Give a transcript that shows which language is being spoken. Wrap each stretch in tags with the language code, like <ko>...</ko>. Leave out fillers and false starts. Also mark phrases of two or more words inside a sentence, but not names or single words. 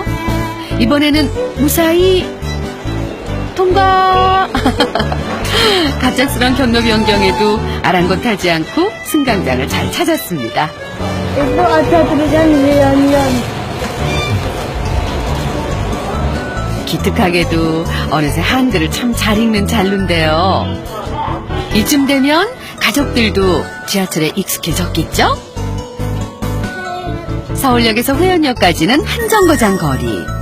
<ko>이번에는 무사히 통과. 갑작스런 경로 변경에도 아랑곳하지 않고 승강장을 잘 찾았습니다.</ko> <id>Ibu ada tulisan milenium.</id> <ko>기특하게도 어느새 한글을 참 잘 읽는 잘루인데요. 이쯤 되면 가족들도 지하철에 익숙해졌겠죠? 서울역에서 회원역까지는 한 정거장 거리.</ko>